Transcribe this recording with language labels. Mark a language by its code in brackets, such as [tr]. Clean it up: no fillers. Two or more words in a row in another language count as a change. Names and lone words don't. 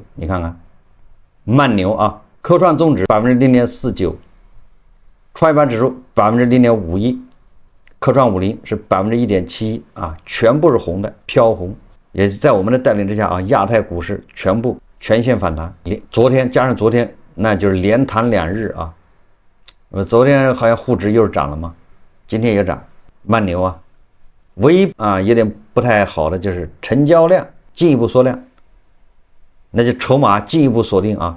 [zh] 你看看，慢牛啊！科創綜指0.49%，創業板指數0.51%，科創50是1.71%啊，全部是紅的，飄紅。也是在我們的帶領之下啊，亞太股市全部全線反彈。昨天加上昨天，那就是連彈2日啊。昨天好像沪指又是漲了嘛，今天也漲，慢牛啊。唯一有點不太好的就是成交量進一步縮量，那就籌碼進一步锁定啊。